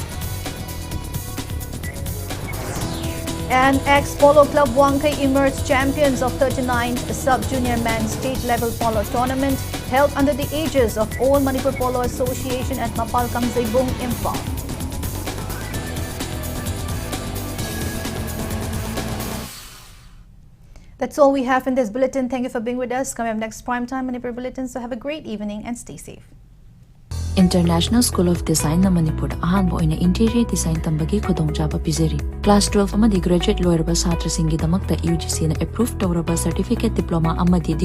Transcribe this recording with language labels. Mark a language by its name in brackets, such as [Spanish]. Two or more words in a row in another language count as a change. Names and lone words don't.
[English] And ex-Polo Club Wankai emerged champions of 39th Sub-Junior Men's State-Level Polo Tournament held under the aegis of All Manipur Polo Association at Mapal Kamzaibung, Imphal. That's all we have in this bulletin. Thank you for being with us. Coming up next, Primetime Manipur Bulletin. So have a great evening and stay safe. [Manipuri] International School of Design na Manipur ahanbo ina [English] interior design [Manipuri] tambagi khudongchaba pizeri. Class 12 amadi [English] graduate lawyer [Manipuri] ba satra singi damakta UGC na approved tawraba [English] certificate diploma [Manipuri] amadi